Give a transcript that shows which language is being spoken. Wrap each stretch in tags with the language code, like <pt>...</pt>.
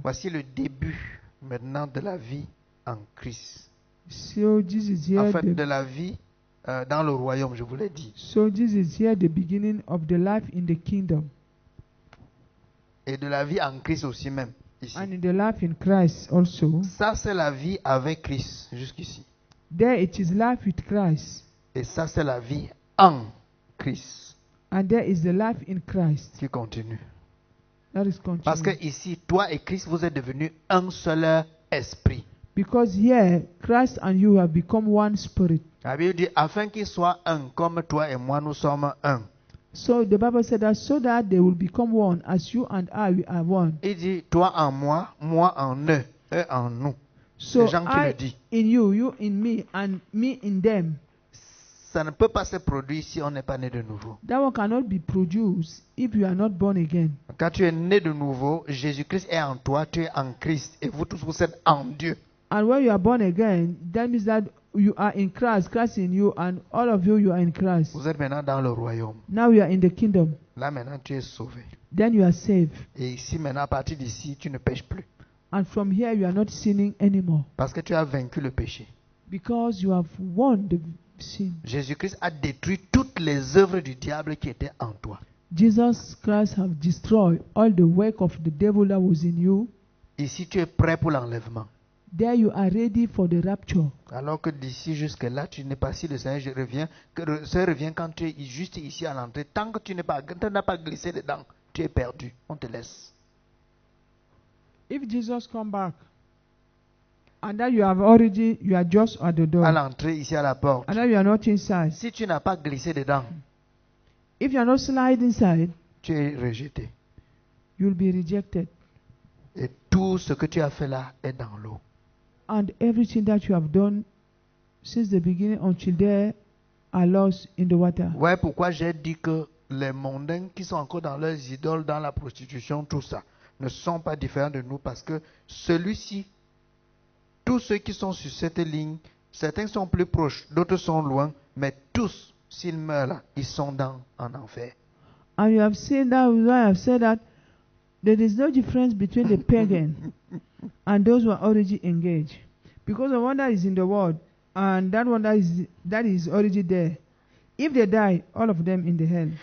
<fr>Voici le début maintenant de la vie en Christ.</fr> <en>So this is here</en> <fr>En fait, de la vie dans le royaume, je vous l'ai dit.</fr> <en>So this is here the beginning of the life in the kingdom.</en> <fr>Et de la vie en Christ aussi même. Ici.</fr> <en>And in the life in Christ also.</en> <fr>Ça, c'est la vie avec Christ jusqu'ici.</fr> <en>There it is life with Christ.</en> <fr>Et ça, c'est la vie en Christ.</fr> <en>And there is the life in Christ.</en> <fr>Qui continue.</fr> <en>That is</en> <fr>Parce que</fr> <en>continuous.</en> <fr>ici, toi et Christ, vous êtes devenus un seul esprit.</fr> <en>Because here, Christ and you have become one spirit.</en> <fr>La Bible dit, afin qu'ils soient un, comme toi et moi, nous sommes un.</fr> <en>So the Bible said that so that they will become one, as you and I we are one.</en> <fr>Il dit, toi en moi en eux en nous.</fr> <en>So</en> <fr>C'est Jean qui le</fr> <en>I</en> <fr>dit.</fr> <en>in you in me, and me in them.</en> <fr>Ça ne peut pas se produire si on n'est pas né de nouveau.</fr> <en>That one cannot be produced if you are not born again.</en> <fr>Quand tu es né de nouveau, Jésus-Christ est en toi, tu es en Christ. Et vous tous, vous êtes en Dieu.</fr> <en>And when you are born again, that means that you are in Christ, Christ in you, and all of you are in Christ.</en> <fr>Vous êtes maintenant dans le royaume.</fr> <en>Now you are in the kingdom.</en> <fr>Là maintenant, tu es sauvé.</fr> <en>Then you are saved.</en> <fr>Et ici, maintenant, à partir d'ici, tu ne pêches plus.</fr> <en>And from here you are not sinning anymore.</en> <fr>Parce que tu as vaincu le péché.</fr> <en>Because you have won the sin.</en> <fr>Jésus-Christ a détruit toutes les œuvres du diable qui étaient en toi.</fr> <en>Jesus Christ have destroyed all the work of the devil that was in you.</en> <fr>Ici, tu es prêt pour l'enlèvement.</fr> <en>There you are ready for the rapture.</en> <fr>Alors que d'ici jusque-là, tu n'es pas si le Seigneur revient, que le Seigneur revient quand tu es juste ici à l'entrée. Tant que tu n'as pas glissé dedans, tu es perdu. On te laisse.</fr> <en>If Jesus come back, and that you are just at the door,</en> <fr>À l'entrée, ici à la porte.</fr> <en>and that you are not inside.</en> <fr>Si tu n'as pas glissé dedans,</fr> <en>If you are not slide inside,</en> <fr>tu es rejeté.</fr> <en>you will be rejected.</en> <fr>Et tout ce que tu as fait là est dans l'eau.</fr> <en>And everything that you have done since the beginning until there are lost in the water.</en> <fr>Ouais, pourquoi j'ai dit que les mondains qui sont encore dans leurs idoles, dans la prostitution, tout ça, ne sont pas différents de nous parce que celui-ci, tous ceux qui sont sur cette ligne, certains sont plus proches, d'autres sont loin, mais tous, s'ils meurent là, ils sont en enfer.</fr> <en>And you have seen that, I have said that there is no difference between the pagan and those who are already engaged. Because the one that is in the world and that one that is already there, if they die, all of them in the hell.</en>